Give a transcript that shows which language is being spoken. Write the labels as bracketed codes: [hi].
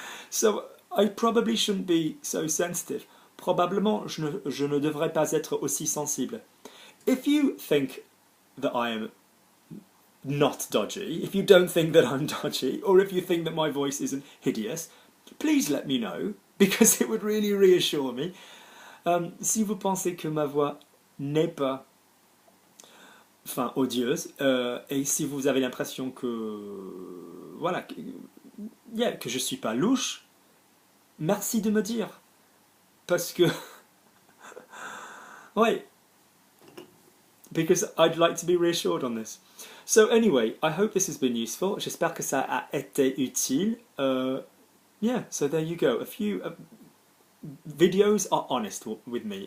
[en] So I probably shouldn't be so sensitive. [fr] Probablement, je ne devrais pas être aussi sensible. [en] If you think that I am not dodgy, if you don't think that I'm dodgy, or if you think that my voice isn't hideous, please let me know, because it would really reassure me. [fr] Si vous pensez que ma voix n'est pas odieuse, et si vous avez l'impression que voilà, que je suis pas louche, merci de me dire, parce que ouais, [en] because I'd like to be reassured on this. So anyway, I hope this has been useful. [fr] J'espère que ça a été utile. [en] Yeah, so there you go. A few videos are honest with me.